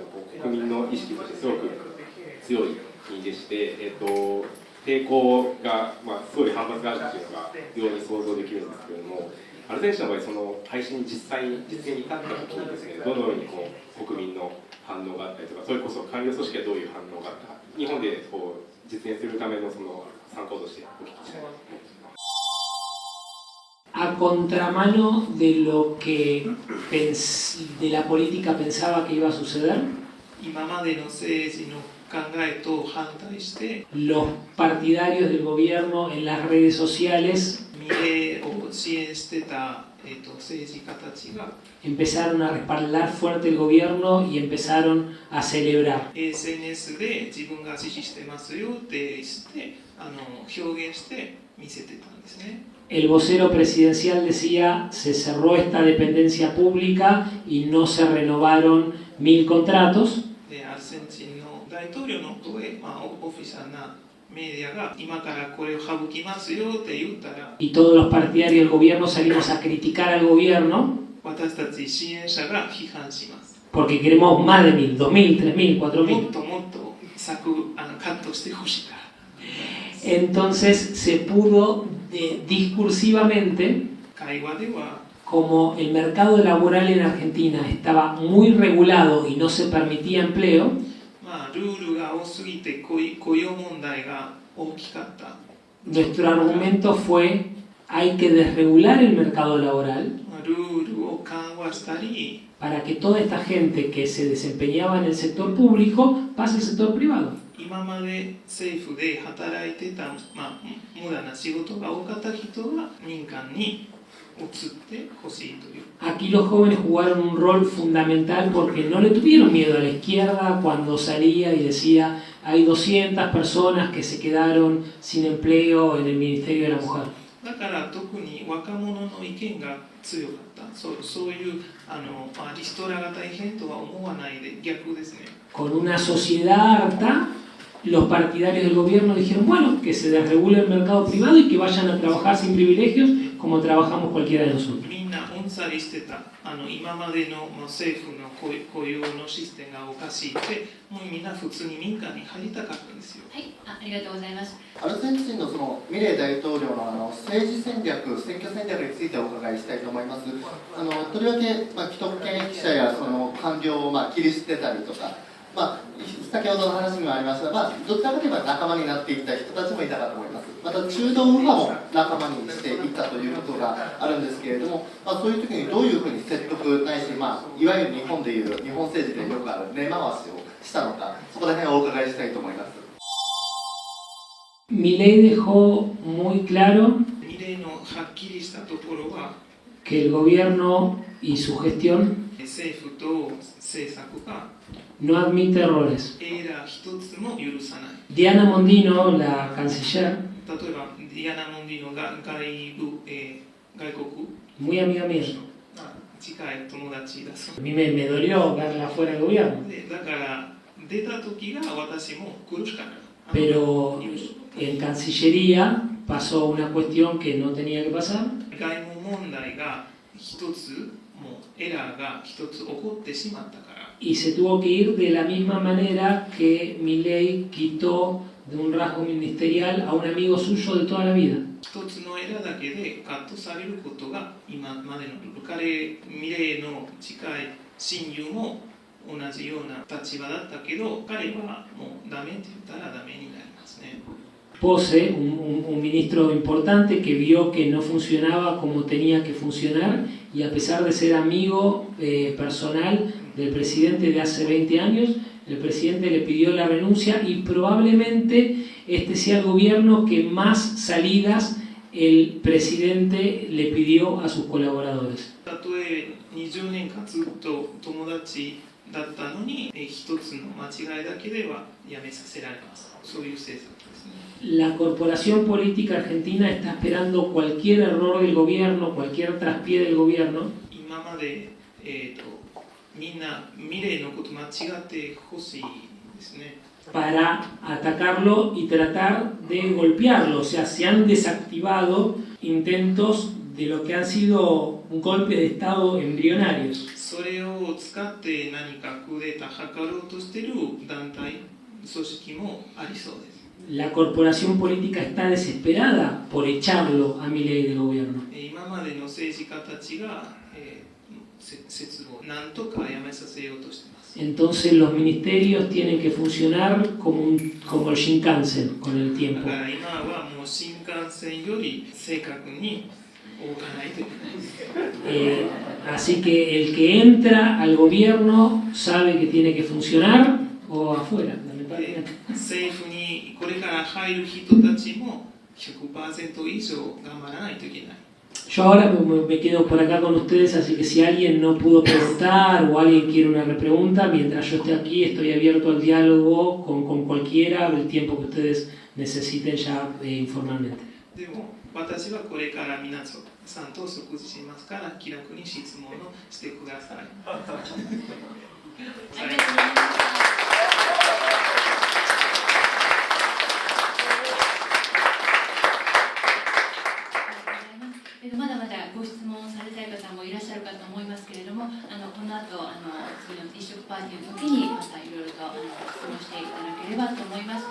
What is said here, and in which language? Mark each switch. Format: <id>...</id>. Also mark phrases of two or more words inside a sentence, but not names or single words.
<ja>が国民の意識としてすごく強い国でして、抵抗が、すごい反発があるっていうのが非常に想像できるんですけれども、アルゼンチンの場合、その廃止に実現に至った時にですね、どのように国民の反応があったりとか、それこそ官僚組織はどういう反応があったか、日本で実現するためのその参考としてお聞きしたいと思います。</ja> <es>A contramano de lo que de la política pensaba que iba a suceder,</es> <ja>今までの政治の考えと反対して、</ja> <es>los partidarios del gobierno en las redes sociales</es> <ja>ミレイを支援してた、政治家たちが</ja> <es>empezaron a respaldar fuerte el gobierno y empezaron a celebrar.</es> <ja>SNS で自分が支持してますよってして表現して見せてたんですね。</ja> <es>El vocero presidencial decía, se cerró esta dependencia pública y no se renovaron 1000 contratos.</es> <ja>でアルゼンチンの大統領の声、オフィシャルなメディアが今からこれを省きますよって言ったら、</ja> <es>Y todos los partidarios del gobierno salimos a criticar al gobierno</es> <ja>私たち支援者が批判します。</ja> <es>porque queremos más de 1000, 2000, 3000, 4000.</es> <ja>もっともっとカットしてほしいから。</ja> <es>Entonces se pudo discursivamente,</es> <ja>会話では</ja> <es>como el mercado laboral en Argentina estaba muy regulado y no se permitía empleo,</es> <ja>まあ、ルールが多すぎて雇用問題が大きかった。</ja> <es>nuestro argumento fue hay que desregular el mercado laboral</es> <ja>まあ、ルールを緩和したり、</ja> <es>para que toda esta gente que se desempeñaba en el sector público pase al sector privado.</es> <ja>今まで政府で働いてた、まあ、無駄な仕事が多かった人が民間に移ってほしいという。</ja> <es>Aquí los jóvenes jugaron un rol fundamental porque no le tuvieron miedo a la izquierda cuando salía y decía hay 200 personas que se quedaron sin empleo en el Ministerio de la Mujer.</es> <ja>だから特に若者の意見が強かった。そういうまあ、リストラが大変とは思わないで逆ですね。</ja> <es>Con una sociedad harta, los partidarios del gobierno dijeron, bueno, que se desregule el mercado privado y que vayan a trabajar sin privilegios como trabajamos cualquiera de nosotros.</es> <ja>みんなうんざりしてた。今までの、まあ、政府の雇用のシステムがおかしいって、もうみんな普通に民間に入りたかったんですよ。はい、ありがとうございます。アルゼンチンのそのミレイ大統領の政治戦略、選挙戦略についてお伺いしたいと思います。とりわけ、まあ、既得権益者やその官僚を、まあ、切り捨てたりとか、まあ、先ほどの話にもありましたが、まあ、どちらかといえば仲間になっていった人たちもいたかと思います。また中道右派も仲間にしていったということがあるんですけれども、まあ、そういう時にどういうふうに説得ないし、まあ、いわゆる日本でいう日本政治でよくある根回しをしたのか、そこら辺をお伺いしたいと思います。</ja> <es>Milei dejó muy claro</es> <ja>ミレイのはっきりしたところは、</ja> <es>que el gobierno y su gestión</es> <ja>政府と政策が</ja> <es>no admite errores.</es> <ja>エラー一つも許さない。</ja> <es>Diana Mondino, la canciller,</es> <ja>例えばディアナ・モンディノが外国</ja> <es>muy amiga mía,</es> <ja>近い友達だそう</ja> <es>a mí me dolió verla fuera del gobierno,</es> <ja>でだから出た時が私も苦しかった。</ja> <es>pero en Cancillería pasó una cuestión que no tenía que pasar.</es> <ja>外務問題が一つもうエラーが一つ起こってしまったから。</ja> <es>Y se tuvo que ir de la misma manera que Milei quitó de un rasgo ministerial a un amigo suyo de toda la vida.</es> <ja>一つのエラーだけでカットされることが今までの彼ミレイの近い親友も同じような立場だったけど彼はもうダメって言ったらダメになりますね。</ja> <es>Pose, un ministro importante que vio que no funcionaba como tenía que funcionar y a pesar de ser amigo personal del presidente de hace 20 años, el presidente le pidió la renuncia y probablemente este sea el gobierno que más salidas el presidente le pidió a sus colaboradores.</es> <ja>たとえ20年間ずっと友達だったのに一つの間違いだけでは辞めさせられます。そういう政策ですね。</ja> <es>La corporación política argentina está esperando cualquier error del gobierno, cualquier traspié del gobierno.</es> <ja>今まで、みんなミレイのこと間違ってほしいですね。</ja> <es>Para atacarlo y tratar de golpearlo. O sea, se han desactivado intentos de lo que han sido golpes de Estado embrionarios.</es> <ja>それを使って何かクーデター図ろうとしている団体、組織もありそうです。</ja> <es>La corporación política está desesperada por echarlo a Milei del gobierno.</es> <ja>今までの政治家たちが、節を何とかやめさせようとしています。</ja> <es>Entonces los ministerios tienen que funcionar como el Shinkansen con el tiempo.</es> <ja>だから今はもう新幹線より正確に動かないといけない。</ja> <es>Así que el que entra al gobierno sabe que tiene que funcionar o afuera.</es> <ja>政府にこれから入る人たちも 100% 以上頑張らないといけない。</ja> <es>Yo ahora me quedo por acá con ustedes, así que si alguien no pudo preguntar o alguien quiere una repregunta, mientras yo esté aquí estoy abierto al diálogo con cualquiera el tiempo que ustedes necesiten ya informalmente.</es> <ja>でも私はこれから皆さんと食事しますから気楽に質問をしてください。ありがとうございます。まだまだご質問されたい方もいらっしゃるかと思いますけれども、この後次の一食パーティーの時にまたいろいろと質問していただければればと思います。</ja>